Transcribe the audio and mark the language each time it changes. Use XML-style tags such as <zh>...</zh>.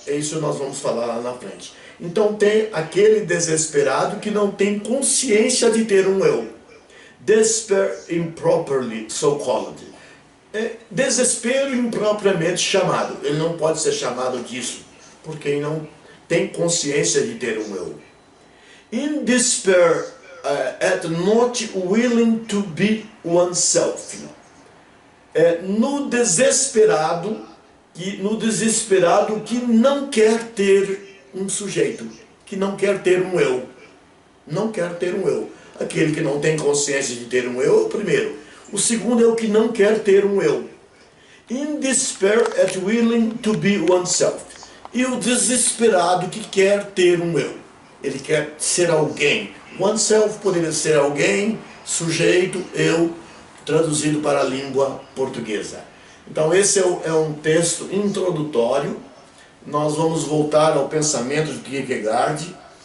<pt>Isso nós vamos falar lá na frente. Então tem aquele desesperado que não tem consciência de ter um eu.</pt> <en>Despair improperly so called.</en> <pt>Desespero impropriamente chamado. Ele não pode ser chamado disso, porque ele não tem consciência de ter um eu.</pt> <en>In despair at not willing to be oneself.</en> <pt>No desesperado que não quer ter um sujeito, que não quer ter um eu. Não quer ter um eu. Aquele que não tem consciência de ter um eu é o primeiro. O segundo é o que não quer ter um eu.</pt> <en>In despair at willing to be oneself.</en> <pt>E o desesperado que quer ter um eu. Ele quer ser alguém. Oneself poderia ser alguém, sujeito, eu, traduzido para a língua portuguesa. Então esse é um texto introdutório. Nós vamos voltar ao pensamento de Kierkegaard.</pt>